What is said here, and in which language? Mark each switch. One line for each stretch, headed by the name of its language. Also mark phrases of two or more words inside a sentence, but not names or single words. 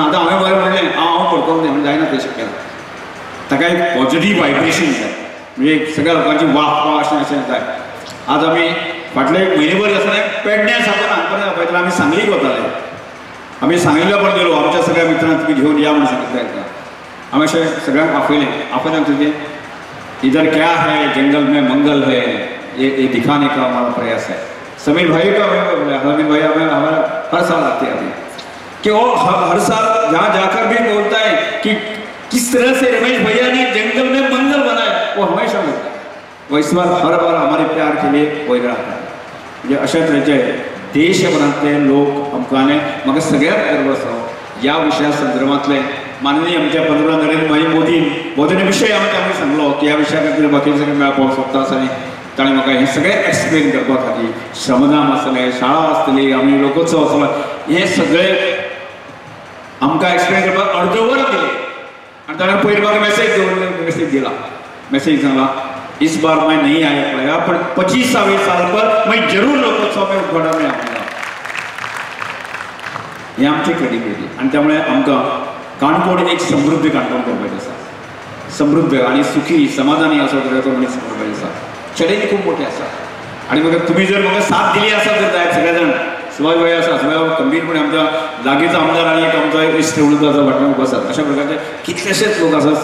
Konkani: आतां हांवें बरें म्हणलें हांव करतलो तें जायना, तें शक्य ना. ताका एक पॉझिटीव वायब्रेशन जाय, म्हणजे सगळ्या लोकांची वाह अशें जाय. आज आमी फाटले एक म्हयनेभर आसतना पेडण्यां साकून हांगा पळयताले, आमी सांगलीक वताले, आमी सांगलीला पण गेलो, आमच्या सगळ्या मित्रांक तुमी घेवन या म्हणून सांगितलें एकदां. हांवें अशें सगळ्यांक आपयलें तुजें
Hindi: इधर क्या है जंगल में मंगल है, ये दिखाने का हमारा प्रयास है. समीर भाई का समीर भाई हमारा हर साल आते हैं अभी कि वो हर साल जहाँ जाकर भी बोलता है कि किस तरह से रमेश भैया ने जंगल में मंगल बनाया, वो हमेशा बोलता है. वो इस बार हर बार हमारे प्यार के लिए वही रहा है.
Konkani: म्हणजे अशा तरेचे देशभरांतले लोक आमकां म्हाका सगळ्यात गर्व आसा ह्या विशया संदर्भांतले माननीय आमच्या पंतप्रधान नरेंद्र भाई मोदीने विशय आमकां सांगलो की ह्या विशया खातीर बाकीचे सगळे मेळपाक सोदता आसा न्ही, ताणें म्हाका हें सगळें एक्सप्लेन करपा खातीर श्रमदान आसतलें, शाळा आसतली, आमी लोकोत्सव आसतलो, हें सगळें आमकां एक्सप्लेन करपाक अर्दवर दिलें. आनी ताणें पयलीं म्हाका मेसेज दिला, मेसेज सांगला
Hindi: इस बार मैं नहीं आ पाया पर 25वें साल पर मैं जरूर लोकोत्सव में उद्घाटन में आऊंगा.
Konkani: हे आमची क्रेडिबिलिटी. आनी त्यामुळे आमकां काणकोण एक समृद्ध काणकोण करपाचें आसा, समृद्ध आनी सुखी समाधानी असो तरेचो मनीस करपाचो आसा. चॅलेंज खूब मोठे आसा आनी म्हाका तुमी जर म्हाका साथ दिली आसा जर जायत सगळे जाण, सुभाष भाई आसा, सुभाष खंबीरपणे आमच्या लागींचो आमदार आनी एक आमचो इश्ट उलयता फाटल्यान उबो आसात, अशा प्रकारचे कितलेशेच लोक आसात.